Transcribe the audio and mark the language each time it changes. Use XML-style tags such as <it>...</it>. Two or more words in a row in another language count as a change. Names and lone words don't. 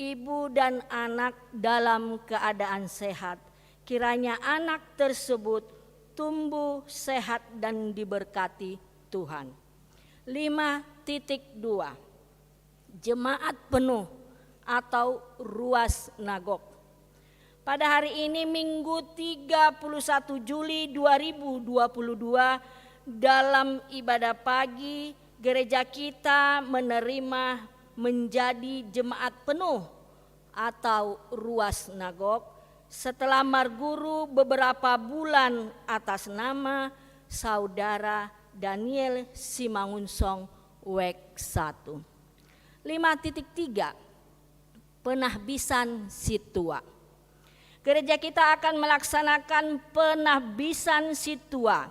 <id>Ibu dan anak dalam keadaan sehat. Kiranya anak tersebut tumbuh sehat dan diberkati Tuhan. 5.2 Jemaat penuh atau</id> <bbc>ruas nagok.</bbc> <id>Pada hari ini Minggu 31 Juli 2022 dalam ibadah pagi gereja kita menerima menjadi jemaat penuh atau</id> <bbc>ruas nagok</bbc> <id>setelah marguru beberapa bulan atas nama Saudara Daniel Simangunsong WEK 1. 5.3 Penahbisan Situa. Gereja kita akan melaksanakan penahbisan Situa.</id>